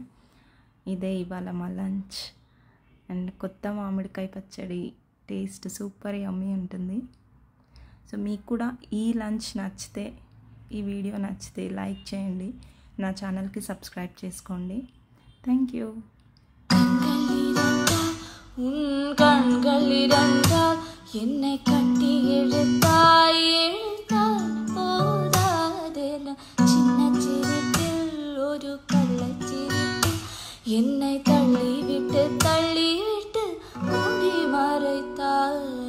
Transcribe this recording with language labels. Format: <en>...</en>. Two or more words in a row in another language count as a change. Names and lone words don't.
<te>ఇదే ఇవాళ మా లంచ్. అండ్ కొత్త మామిడికాయ పచ్చడి టేస్ట్</te> <en>super yummy</en> <te>ఉంటుంది. సో మీకు కూడా ఈ లంచ్ నచ్చితే, ఈ వీడియో నచ్చితే లైక్ చేయండి, నా ఛానల్కి సబ్స్క్రైబ్ చేసుకోండి.</te> <en>Thank you.</en> <ta>என்னை கட்டி எழுத்தாய் எழுத்தால் போதாதென சின்ன சிரிப்பில் ஒரு கள்ளச்சிரிப்பில் என்னை தள்ளிவிட்டு மூடி மறைத்தாய்.</ta>